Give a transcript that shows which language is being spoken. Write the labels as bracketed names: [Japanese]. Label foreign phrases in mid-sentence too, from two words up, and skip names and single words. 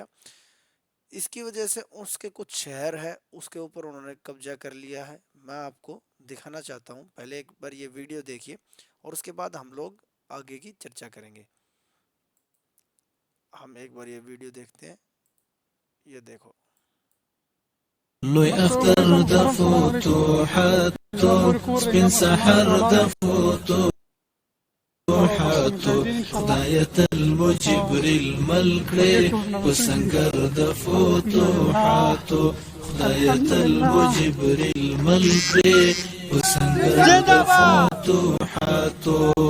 [Hindi] इसकी वजह से उसके कुछ शहर है उसके ऊपर उन्होंने कब्जा कर लिया है। मैं आपको दिखाना चाहता हूँ, पहले एक बार ये वीडियो देखिए और उसके बाद हम लोग आगे की चर्चा करेंगे। हम एक बार ये वीडियो देखते हैं। ये देखो। [Pashto] لوی اختر د فتوحاتو سپین سحر د فتوحاتو خدای تل مو جبريل ملکړي په سنگر د فتوحاتو خدای تل مو جبريل ملکړي په سنگر د فتوحاتو